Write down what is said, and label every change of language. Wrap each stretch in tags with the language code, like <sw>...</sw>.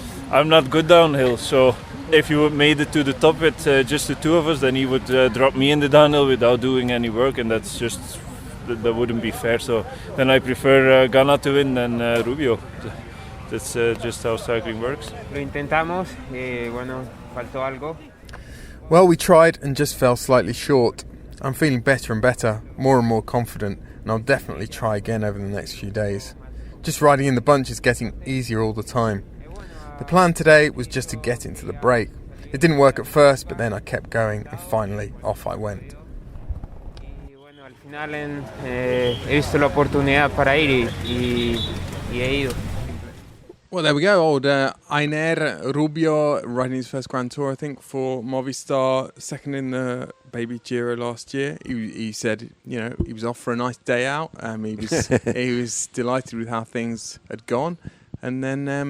<en>I'm not good downhill, so if you made it to the top with just the two of us, then he would drop me in the downhill without doing any work, and that wouldn't be fair. So then I prefer Ganna to win than Rubio. That's just how cycling works.</en> <es>Lo intentamos, faltó algo.</es> <en>Well, we tried and just fell slightly short. I'm feeling better and better, more and more confident, and I'll definitely try again over the next few days. Just riding in the bunch is getting easier all the time. The plan today was just to get into the break. It didn't work at first, but then I kept going and finally off I went.</en> <es>Al final he visto la oportunidad para ir y he ido.</es> <en>Well, there we go. Old Einer Rubio riding his first Grand Tour, I think, for Movistar, second in the Baby Giro last year. He said, he was off for a nice day out. He was delighted with how things had gone, and then</en>